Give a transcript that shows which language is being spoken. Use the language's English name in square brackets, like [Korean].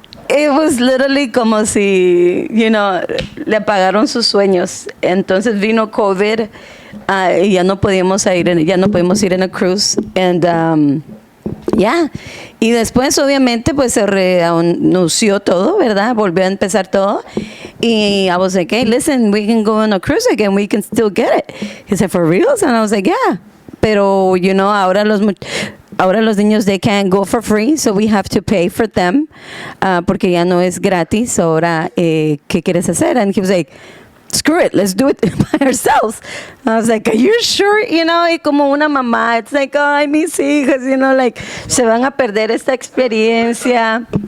[English] It was literally [Spanish] como si, [English] you know, [Spanish] le apagaron sus sueños. Entonces vino COVID y ya no podíamos ir en [English] a cruise. [Spanish] And yeah. Y después obviamente pues se reanunció todo, ¿verdad? Volvió a empezar todo. [English] Y I was like, hey, listen, we can go on a cruise again. We can still get it. He said, for reals? And I was like, yeah. [Spanish] Pero, [English] you know, [Spanish] ahora los niños, [English] they can't go for free, so we have to pay for them, [Spanish] porque ya no es gratis. Ahora, ¿qué quieres hacer? [English] And he was like, screw it, let's do it by ourselves. I was like, are you sure? You know, [Spanish] y como una mamá, [English] it's like, [Spanish] ay, mis hijos, [English] you know, like, [Spanish] se van a perder esta experiencia.